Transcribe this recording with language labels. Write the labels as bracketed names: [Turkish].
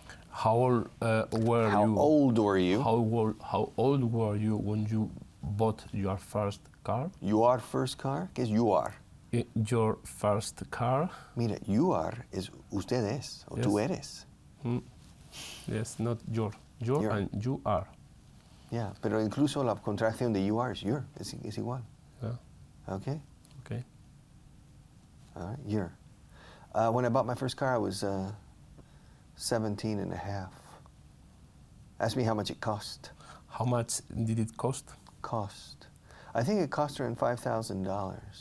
[English] How old were you? How old were you? How old were you when you bought your first car? Your first car? [Spanish] ¿Qué es [English] you are? Your first car? [Spanish] Mira, [English] you are is [Spanish] usted es, o [English] Yes. [Spanish] tú eres. [English] Yes, not your. Your and you are. [Spanish] Yeah, pero incluso la contracción de you are es your, es igual. [English] Yeah. Okay? Okay. All right, your. When I bought my first car, I was 17 and a half. Ask me how much it cost. How much did it cost? Cost. I think it cost around $5,000.